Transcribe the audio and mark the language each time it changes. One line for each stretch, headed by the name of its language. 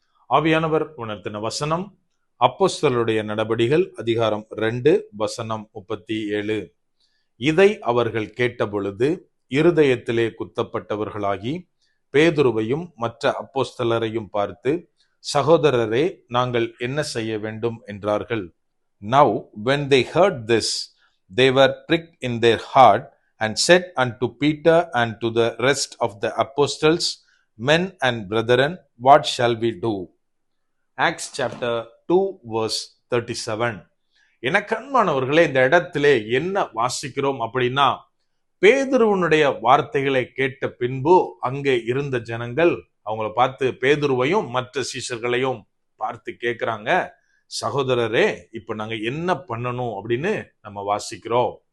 Tamil: ஆவியானவர் உணர்த்தின வசனம் அப்போஸ்தலருடைய நடபடிகள் அதிகாரம் 2 வசனம் 37. இதை அவர்கள் கேட்டபொழுது இருதயத்திலே குத்தப்பட்டவர்களாகி பேதுருவையும் மற்ற அப்போஸ்தலரையும் பார்த்து, சகோதரரே, நாங்கள் என்ன செய்ய வேண்டும் என்றார்கள்.
English: Now when they heard this, they were pricked in their heart, and said unto Peter and to the rest of the apostles, Men and brethren, what shall we do? Acts chapter 2 verse 37.
Tamil: எனக்கண்மானவர்களே, இந்த இடத்திலே என்ன வாசிக்கிறோம் அப்படின்னா, பேதுருவனுடைய வார்த்தைகளை கேட்ட பின்பு அங்கே இருந்த ஜனங்கள் அவங்கள பார்த்து, பேதுருவையும் மற்ற சீஷர்களையும் பார்த்து கேட்கிறாங்க, சகோதரரே, இப்ப நாங்க என்ன பண்ணணும் அப்படின்னு நம்ம வாசிக்கிறோம்.